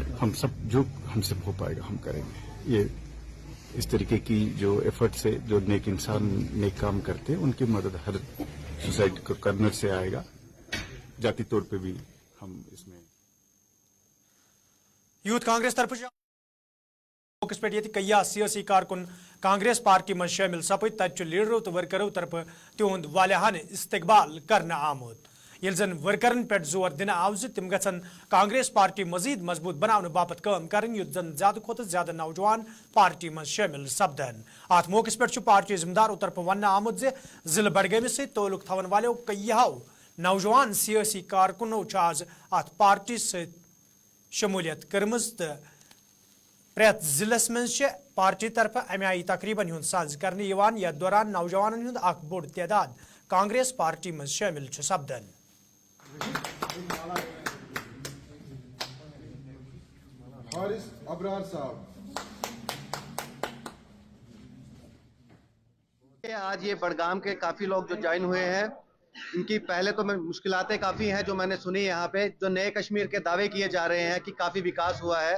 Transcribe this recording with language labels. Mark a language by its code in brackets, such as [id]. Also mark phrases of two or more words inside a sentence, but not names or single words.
[hi] हम सब जो हमसे हो पाएगा हम करेंगे। ये इस तरीके की जो एफर्ट से जो नेक इंसान नेक काम करते हैं उनकी मदद हर सोसाइटी को करने से आएगा। जाति तौर पे भी हम इसमें [ks] यूथ कांग्रेस तरफ मौकस पे कया सियासी कारकुन कांग्रेस पार्टी में शामिल सपद तत लीडरों तो वर्करों तरफ तिहद वालियान इस्तकबाल करने आमुद ये जन वर्करन पे जोर दिन आव तिम गन कांग्रेस पार्टी मजीद मजबूत बनाने बापत काम करें युत जन ज्यादा खोत ज्यादा नौजवान पार्टी में शामिल सपदन। अत मौकस पे पार्टी जिम्मेदारों तरफ वन आमुद जिले बडगमस तल्लुक थवन वालों कईयाओ नौजवान सियासी कारकुनों आज अत पार्टी शमूलियत कर्मज तो प्रत जिलस मज पार्टी तरफ अमे आई तकरीबन हुंद साज करने यथ दौरान नौजवानन हुंद अख बोड़ तादाद कांग्रेस पार्टी मज शामिल सपदन। [hi] हारिस अबरार साहब आज ये बड़गाम के काफी लोग जो ज्वाइन हुए हैं, इनकी पहले तो मुश्किलातें काफी हैं जो मैंने सुनी यहाँ पे, जो नए कश्मीर के दावे किए जा रहे हैं कि काफी विकास हुआ है।